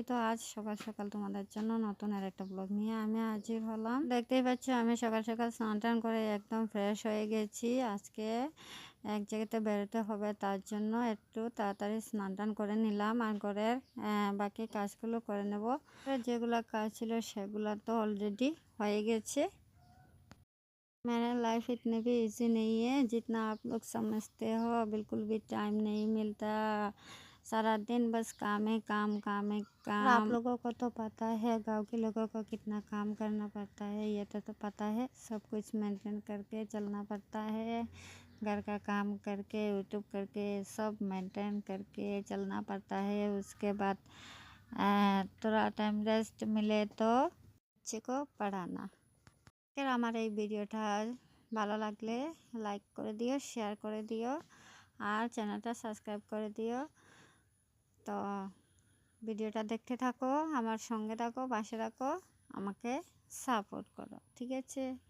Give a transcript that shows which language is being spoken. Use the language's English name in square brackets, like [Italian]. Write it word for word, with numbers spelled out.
[Bangla] তো আজ সকাল সকাল তোমাদের জন্য নতুন আর একটা ব্লগ নিয়ে আমি হাজির হলাম। দেখতেই পাচ্ছ আমি সকাল সকাল স্নান টান করে একদম ফ্রেশ হয়ে গেছি। আজকে এক জায়গাতে বেরোতে হবে, তার জন্য একটু তাড়াতাড়ি স্নান টান করে নিলাম আর ঘরের আহ, বাকি কাজগুলো করে নেব। যেগুলো কাজ ছিল সেগুলো তো অলরেডি হয়ে গেছে। [Hindi] मैंने लाइफ इतनी भी इजी नहीं है जितना आप लोग समझते हो। बिल्कुल भी टाइम नहीं मिलता, सारा दिन बस काम है काम काम है काम। और आप लोगों को तो पता है गांव के लोगों को कितना काम करना पड़ता है, ये तो तो पता है। सब कुछ मेंटेन करके चलना पड़ता है, घर का काम करके यूट्यूब करके सब मेंटेन करके चलना पड़ता है। उसके बाद अ, थोड़ा टाइम रेस्ट मिले तो बच्चे को पढ़ाना। [Bangla] আজকের আমার এই ভিডিওটা ভালো লাগলে লাইক করে দিও, শেয়ার করে দিও আর চ্যানেলটা সাবস্ক্রাইব করে দিও। তো ভিডিওটা দেখতে থাকো, আমার সঙ্গে থাকো, পাশে থাকো, আমাকে সাপোর্ট করো, ঠিক আছে?